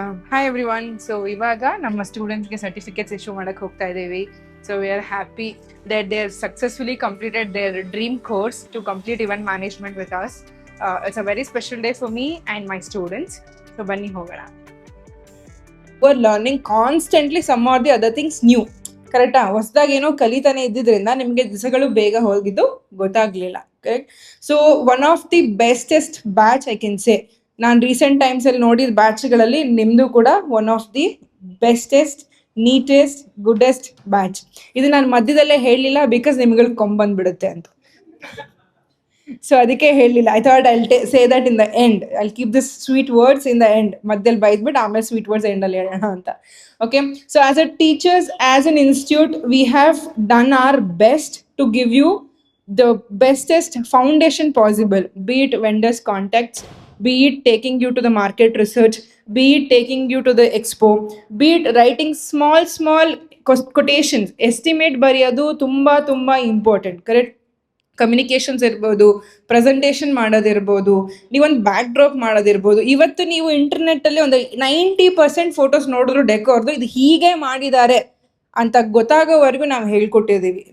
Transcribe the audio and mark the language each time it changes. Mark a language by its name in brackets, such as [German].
[Kannada] Hi everyone. So ಇವಾಗ ನಮ್ಮ ಸ್ಟೂಡೆಂಟ್ಸ್ಗೆ ಸರ್ಟಿಫಿಕೇಟ್ಸ್ ಇಶ್ಯೂ ಮಾಡಕ್ ಹೋಗ್ತಾ ಇದ್ದೀವಿ. [English] So we are happy that they have successfully completed their dream course to complete event management with us. It's a very special day for me and my students. So bani hogana. We are learning constantly some or the other things new. [Kannada] ಕರೆಕ್ಟಾ? ಹೊಸದಾಗಿ ಏನೋ ಕಲಿತಾನೆ ಇದ್ದಿದ್ರಿಂದ ನಿಮಗೆ ದಿವಸಗಳು ಬೇಗ ಹೋಗಿದ್ದು ಗೊತ್ತಾಗ್ಲಿಲ್ಲ. Correct? [English] So one of the bestest batch I can say. [Kannada] ನಾನು recent ಟೈಮ್ಸಲ್ಲಿ ನೋಡಿದ ಬ್ಯಾಚ್ಗಳಲ್ಲಿ ನಿಮ್ಮದು ಕೂಡ one of the bestest, ನೀಟೆಸ್ಟ್, ಗುಡ್ಡೆಸ್ಟ್ batch. ಇದು ನಾನು ಮಧ್ಯದಲ್ಲೇ ಹೇಳಲಿಲ್ಲ, ಬಿಕಾಸ್ ನಿಮ್ಗಳಿಗೆ ಕೊಂಬಂದ್ಬಿಡುತ್ತೆ ಅಂತ. ಸೊ ಅದಕ್ಕೆ ಹೇಳಲಿಲ್ಲ. [English] I thought I'll say that in the end. I'll keep this sweet words in the end. [Kannada] ಮಧ್ಯದಲ್ಲಿ ಬೈದ್ಬಿಟ್ಟು ಆಮೇಲೆ ಸ್ವೀಟ್ ವರ್ಡ್ಸ್ ಎಂಡಲ್ಲಿ ಹೇಳೋಣ ಅಂತ. [English] Okay, so as a teachers, as an institute, we have done our best to give you the bestest foundation possible, be it vendors contacts, be it taking you to the market research, be it taking you to the expo, be it writing small quotations. [Kannada] Estimate ಬರೆಯೋದು ತುಂಬ important. Correct? Communications ಇರ್ಬೋದು, presentation ಮಾಡೋದಿರ್ಬೋದು, ನೀವೊಂದು back drop ಮಾಡೋದಿರ್ಬೋದು. ಇವತ್ತು ನೀವು ಇಂಟರ್ನೆಟ್ಟಲ್ಲಿ ಒಂದು 90% photos ನೋಡಿದ್ರು ಡೆಕೋರ್ದು ಇದು ಹೀಗೆ ಮಾಡಿದ್ದಾರೆ ಅಂತ ಗೊತ್ತಾಗೋವರೆಗೂ ನಾವು ಹೇಳ್ಕೊಟ್ಟಿದ್ದೀವಿ.